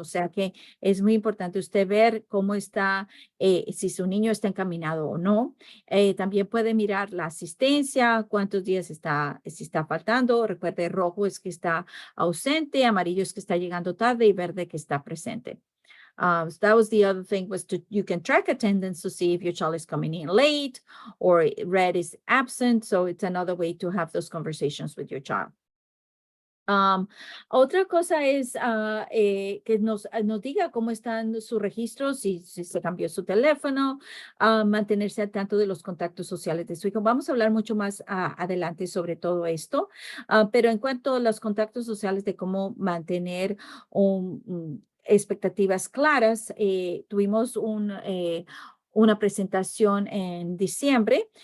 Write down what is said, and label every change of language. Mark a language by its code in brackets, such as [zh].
[es] O sea que es muy importante usted ver cómo está, si su niño está encaminado o no. También puede mirar la asistencia, cuántos días si está faltando. Recuerde, rojo es que está ausente, amarillo es que está llegando tarde, y verde que está presente. [en] So that was the other thing, was you can track attendance to see if your child is coming in late, or red is absent. So it's another way to have those conversations with your child. [es] Otra cosa es que nos diga cómo están sus registros, si se cambió su teléfono, mantenerse al tanto de los contactos sociales de su hijo. Vamos a hablar mucho más adelante sobre todo esto, pero en cuanto a los contactos sociales, de cómo mantener expectativas claras, tuvimos una presentación en diciembre.